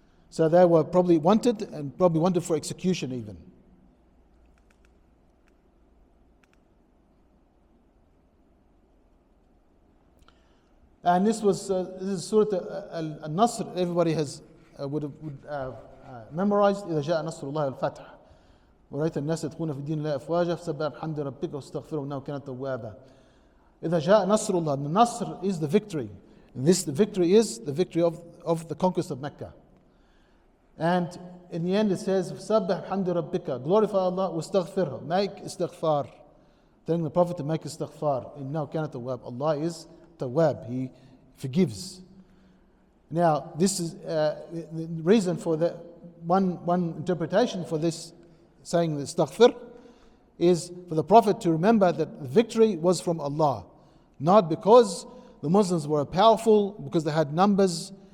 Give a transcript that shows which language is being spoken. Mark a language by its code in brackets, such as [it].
[en] So they were probably wanted, and probably wanted for execution even. And this is Surah Al-Nasr. Everybody would memorized. [ar] إذا جاء نصر الله والفتح ورأيت الناس يدخلون في دين الله أفواجا فسبح بحمد ربك واستغفره إنه كان توابا. إذا جاء نصر الله. [en] The Nasr is the victory. And the victory is the victory of the conquest of Mecca. And in the end it says [ar] فسبح بحمد ربك, [en] glorify Allah, [ar] واستغفره, [en] make istighfar, telling the Prophet to make istighfar. [ar] إنه كان تواب. [en] Allah is Tawab, He forgives. Now, this is the reason for the one interpretation for this, saying the istaghfir, is for the Prophet to remember that the victory was from Allah, not because the Muslims were powerful, because they had numbers.